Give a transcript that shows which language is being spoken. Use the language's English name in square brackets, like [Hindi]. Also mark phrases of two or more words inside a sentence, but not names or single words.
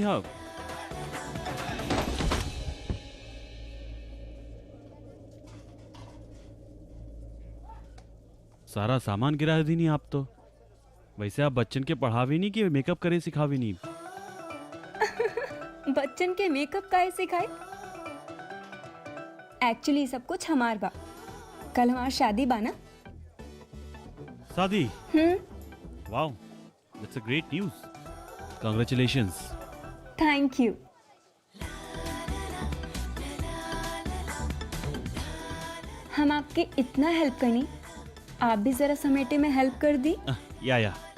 [Bhojpuri] हाँ, सारा सामान गिरा दी नहीं आप तो। वैसे आप बच्चन के पढ़ावे नहीं कि मेकअप करे सिखावे नहीं। बच्चन के मेकअप काहे सिखाए? एक्चुअली सब कुछ हमार बा। कल हमार शादी बा ना। शादी? [English] Wow, that's a great news. कांग्रेचुलेशंस। Thank you. [Bhojpuri] हम आपके इतना हेल्प करनी, आप भी जरा समेटे में हेल्प कर दी। या